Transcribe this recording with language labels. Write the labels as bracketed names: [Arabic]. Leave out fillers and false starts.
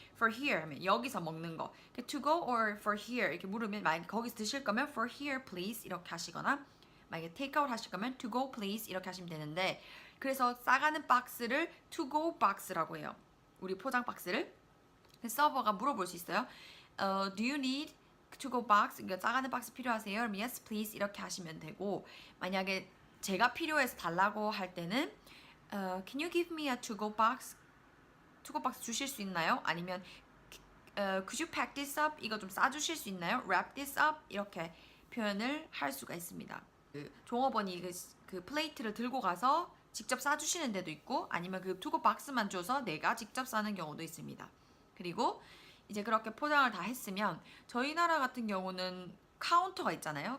[Korean] for here 하면 여기서 먹는 거. [English] to go or for here [Korean] 이렇게 물으면 만약에 거기서 드실 거면 [English] for here please [Korean] 이렇게 하시거나 만약에 take out 하실 거면 [English] to go please [Korean] 이렇게 하시면 되는데 그래서 싸가는 박스를 to go 박스라고 해요. 우리 포장 박스를. 서버가 물어볼 수 있어요. [English] Do you need to go box? [Korean] 그러니까 싸가는 박스 필요하세요? 그럼 [English] yes please [Korean] 이렇게 하시면 되고 만약에 제가 필요해서 달라고 할 때는 [English] Can you give me a to go box? [Korean] to go box 주실 수 있나요? [English] 아니면 Could you pack this up? [Korean] 이거 좀 싸주실 수 있나요? [English] Wrap this up? [Korean] 이렇게 표현을 할 수가 있습니다. 그 종업원이 그 플레이트를 들고 가서 직접 싸주시는 데도 있고 아니면 그 투고 박스만 줘서 내가 직접 싸는 경우도 있습니다. 그리고 이제 그렇게 포장을 다 했으면 저희 나라 같은 경우는 카운터가 있잖아요.